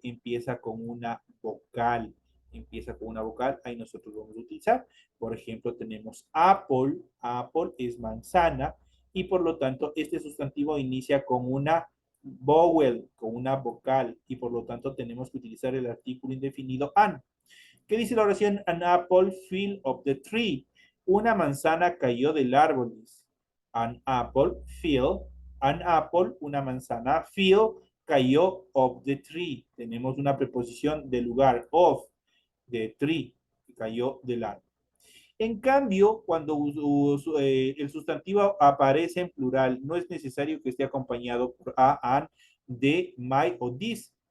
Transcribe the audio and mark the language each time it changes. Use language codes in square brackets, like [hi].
[es] Empieza con una vocal. Empieza con una vocal, ahí nosotros vamos a utilizar. Por ejemplo, tenemos apple. Apple es manzana y por lo tanto este sustantivo inicia con una vowel, con una vocal y por lo tanto tenemos que utilizar el artículo indefinido an. ¿Qué dice la oración? [en] An apple fell of the tree. [es] Una manzana cayó del árbol. [en] An apple fell. An apple, [es] una manzana, fell, cayó of the tree. Tenemos una preposición de lugar, of, de tree, que cayó del árbol. En cambio, cuando el sustantivo aparece en plural, no es necesario que esté acompañado por a, an, de, my o this.